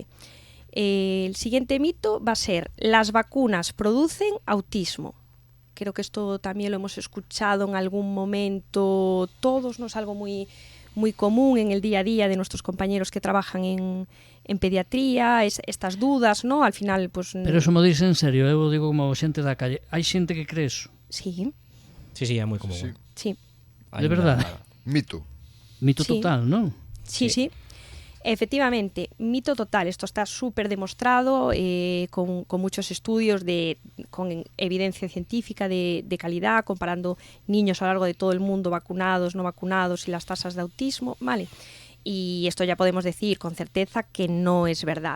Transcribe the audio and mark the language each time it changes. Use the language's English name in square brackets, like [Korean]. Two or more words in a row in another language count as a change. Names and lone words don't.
[Spanish] El siguiente mito va a ser: las vacunas producen autismo. Creo que esto también lo hemos escuchado en algún momento todos, no es algo muy, muy común en el día a día de nuestros compañeros que trabajan en pediatría, estas dudas, ¿no? Al final, pues... Pero eso me dice en serio, [Galician] eu digo como xente da calle. Hai xente que cree eso? [Spanish] Sí. [Galician] Sí, é moi común. Sí. De verdade? Mito. Mito sí. total, non? [Spanish] Sí. Efectivamente, mito total. Esto está súper demostrado con muchos estudios con evidencia científica de calidad, comparando niños a lo largo de todo el mundo, vacunados, no vacunados y las tasas de autismo, ¿vale? Y esto ya podemos decir con certeza que no es verdad.